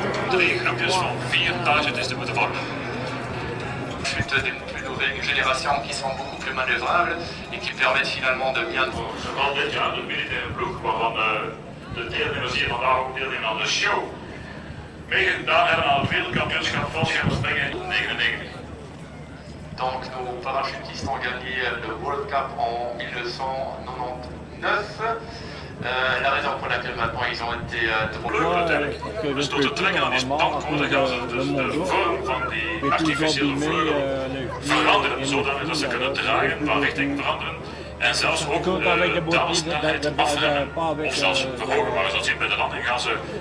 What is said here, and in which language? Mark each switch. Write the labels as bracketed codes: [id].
[nl] Drie groepjes van 4 parachutisten moeten vormen. [fr] Chutes d'une plus nouvelle génération qui sont beaucoup plus manœuvrables et qui permettent finalement de bien... [nl] Zowel dit jaar de militaire ploeg, waarvan de deelnemers hier vandaag ook deelnemen aan de show, meegedaan hebben aan het wereldkampioenschap valschermspringen in 1999. [fr] Donc nos parachutistes ont gagné le World Cup en 1999. La raison pour laquelle maintenant ils ont été [nl] Uiteindelijk. Dus door te trekken aan die spankoorden gaan ze dus de vorm van die artificiële vleugel veranderen, zodat ze kunnen dragen, van richting veranderen. En zelfs ook de snelheid afremmen of zelfs verhogen. Maar we zullen zien bij de landing gaan ze...